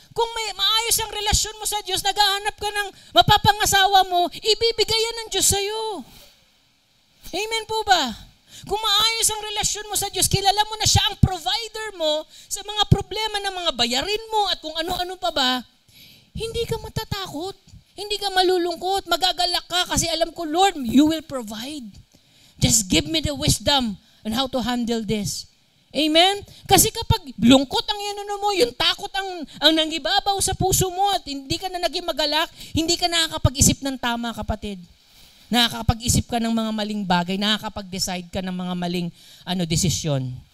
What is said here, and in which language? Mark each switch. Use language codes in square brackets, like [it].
[tl] Kung maayos ang relasyon mo sa Diyos, naghahanap ka ng mapapangasawa mo, ibibigay yan ng Diyos sa'yo. Amen po ba? Kung maayos ang relasyon mo sa Diyos, kilala mo na siya ang provider mo sa mga problema ng mga bayarin mo at kung ano-ano pa ba, hindi ka matatakot. Hindi ka malulungkot, magagalak ka kasi alam ko, Lord, [en] you will provide. Just give me the wisdom on how to handle this. Amen? [tl] Kasi kapag lungkot ang mo, yung takot ang nangibabaw sa puso mo at hindi ka na naging magalak, hindi ka nakakapag-isip ng tama, kapatid. Nakakapag-isip ka ng mga maling bagay, nakakapag-decide ka ng mga maling desisyon.